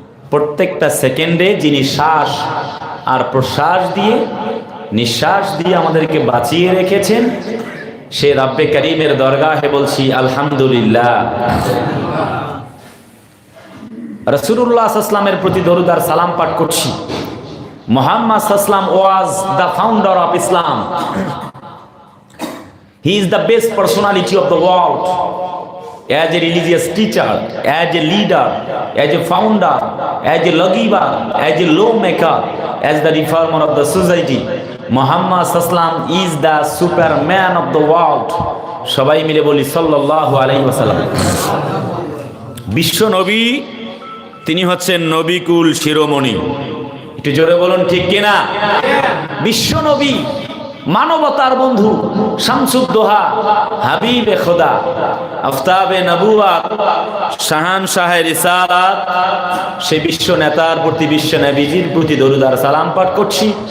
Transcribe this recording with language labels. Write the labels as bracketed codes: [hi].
[bn] প্রত্যেকটা সেকেন্ডে যিনি শ্বাস আর প্রশ্বাস দিয়ে নিঃশ্বাস দিয়ে আমাদেরকে বাঁচিয়ে রেখেছেন, সে রব্বে করিমের দরগাহে বলছি আলহামদুলিল্লাহ। রাসূলুল্লাহ সাল্লাল্লাহু আলাইহি ওয়াসাল্লামের প্রতি দরুদ আর সালাম পাঠ করছি। মুহাম্মদ সাল্লাল্লাহু আলাইহি ওয়াসাল্লাম [en] Was the founder of Islam. He is the best personality of the world. As a religious teacher, as a leader, as a founder, as a lawgiver, as a lawmaker, as the reformer of the society, Muhammad sallam is the superman of the world. [bn] সবাই মিলে বলি সাল্লাল্লাহু আলাইহি ওয়াসাল্লাম। বিশ্ব নবী, তিনি হচ্ছেন নবিকুল শিরোমণি। একটু জোরে বলুন ঠিক কিনা? বিশ্ব নবী, মানবতার বন্ধু, শামসুদ্দোহা, হাবিবে খোদা, আফতাবে নবুয়াত, শাহানশাহে রিসালাত, সে বিশ্ব নেতার প্রতি, বিশ্ব নবীজির প্রতি দরুদ আর সালাম পাঠ করছি।